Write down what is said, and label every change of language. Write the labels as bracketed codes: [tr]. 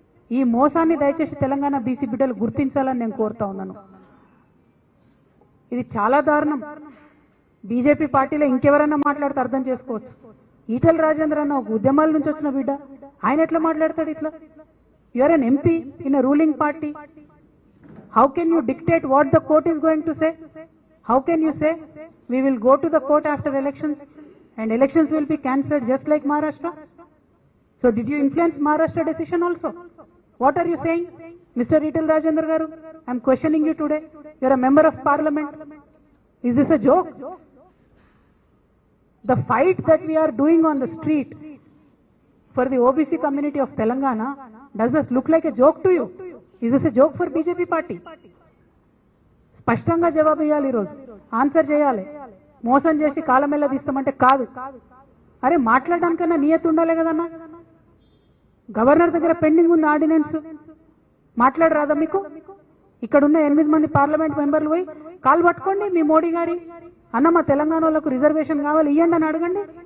[te] ఈ మోసాన్ని దయచేసి తెలంగాణ బీసీ బిడ్డలు గుర్తించాలని నేను కోరుతా ఉన్నాను. ఇది చాలా దారుణం. బీజేపీ పార్టీలో ఇంకెవరైనా మాట్లాడితే అర్థం చేసుకోవచ్చు. ఈటెల రాజేంద్ర అన్న ఒక ఉద్యమాల నుంచి వచ్చిన బిడ్డ, ఆయన ఎట్లా మాట్లాడతాడు ఇట్లా? [en] You are an MP in a ruling party. How can you dictate what the court is going to say? How can you say we will go to the court after elections and elections will be cancelled just like Maharashtra? So did you influence Maharashtra decision also? What are you saying, Mr. Etal Rajendra Garu? I am questioning you today. You are a member of parliament. Is this a joke? The fight that we are doing on the street for the OBC community of Telangana, does this look like a joke to you? Is this a joke for BJP party? [te] స్పష్టంగా జవాబు ఇవ్వాలి, ఈరోజు answer చేయాలి. మోసం చేసి కాలమెల్ల తీస్తామంటే కాదు. అరే మాట్లాడడానికన్నా నియత ఉండాలి కదన్నా. గవర్నర్ దగ్గర పెండింగ్ ఉంది ఆర్డినెన్స్, మాట్లాడరాదా మీకు? ఇక్కడ ఉన్న 8 మంది పార్లమెంట్ మెంబర్లు పోయి కాలు పట్టుకోండి మీ మోడీ గారి, అన్న మా తెలంగాణ వాళ్ళకు రిజర్వేషన్ కావాలి ఇవ్వండి అని అడగండి.